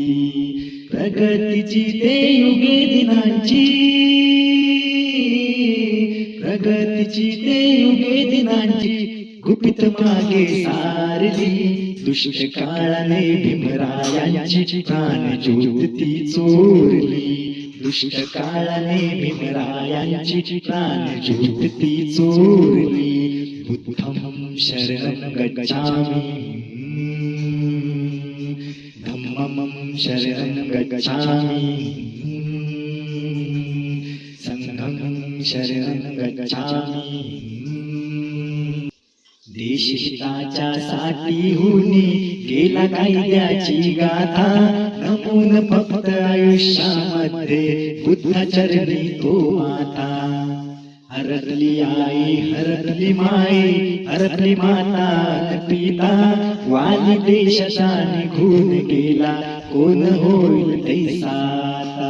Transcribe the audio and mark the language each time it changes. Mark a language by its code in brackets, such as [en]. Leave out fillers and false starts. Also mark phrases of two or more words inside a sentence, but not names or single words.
[mr] प्रगतीची ते युगे दिनांची, प्रगतीची ते युगे दिनांची गुपित मागे सारली, दुष्ट काळाने भीमरायांची प्राणज्योत ती चोरली, दुष्ट काळाने भीमरायांची प्राणज्योत ती चोरली. [pi] बुद्धं शरणं गच्छामि, धम्मं शरणं गच्छामि, संघं शरणं गच्छामि. [mr] देशहिताच्या साठीहुनी गेला कायद्याची गाथा, नमून फक्त आयुष्यामध्ये बुद्धाचरणी तो माता. हरपली आई हरपली माई हरपली माता न पिता, वाली देशाचा निघून गेला कोण होईल तैसा आता.